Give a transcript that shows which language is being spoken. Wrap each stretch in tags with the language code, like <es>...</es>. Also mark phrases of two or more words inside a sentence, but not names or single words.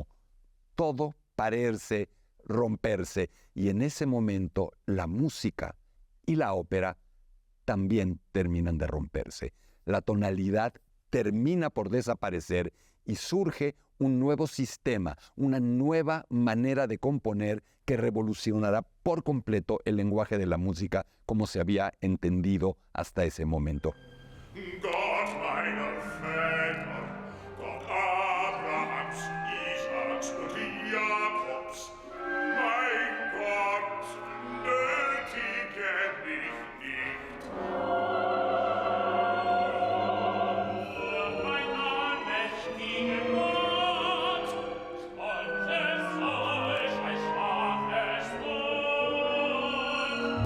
<es>Todo parece romperse, y en ese momento la música y la ópera también terminan de romperse. La tonalidad termina por desaparecer y surge un nuevo sistema, una nueva manera de componer que revolucionará por completo el lenguaje de la música como se había entendido hasta ese momento.</es> <de>Gott meiner Väter, Gott Abrahams, Isaaks und Jakobs, mein Gott, nötige mich nicht. Mein allmächtiger Gott, spaltet falsch ein schwaches Wort.</de>